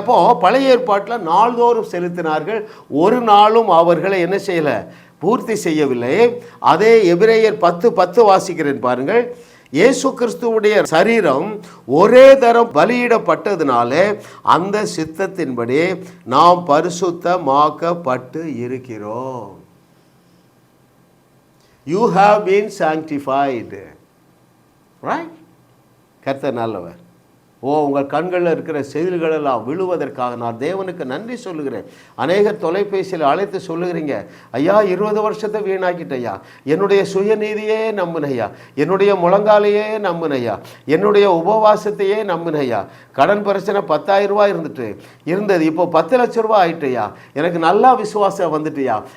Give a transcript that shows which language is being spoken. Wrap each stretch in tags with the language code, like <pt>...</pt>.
<ta>அப்போ பழைய ஏற்பாட்டில் நாள்தோறும் செலுத்தினார்கள், ஒரு நாளும் அவர்களை என்ன செய்யலை? பூர்த்தி செய்யவில்லை. அதே எபிரேயர் 10:10 வாசிக்கிறேன் பாருங்கள். இயேசு கிறிஸ்துவுடைய சரீரம் ஒரே தரம் பலியிடப்பட்டதுனால அந்த சித்தத்தின்படி நாம் பரிசுத்தமாக்கப்பட்டு இருக்கிறோம்.</ta> <en>You have been sanctified. Right?</en> <ta>கர்த்தர் நல்லவர். உங்கள் கண்களில் இருக்கிற செயல்களெல்லாம் விழுவதற்காக நான் தேவனுக்கு நன்றி சொல்லுகிறேன். அநேகர் தொலைபேசியில் அழைத்து சொல்லுகிறீங்க, ஐயா 20 வருஷத்தை வீணாக்கிட்டையா, என்னுடைய சுயநீதியே நம்பினையா, என்னுடைய முழங்காலையே நம்பினையா, என்னுடைய உபவாசத்தையே நம்பினையா, கடன் பிரச்சனை 10,000 ரூபாய் இருந்தது, இப்போ 10 லட்ச ரூபா ஆயிட்டையா, எனக்கு நல்லா விசுவாசம் வந்துட்டுயா.</ta>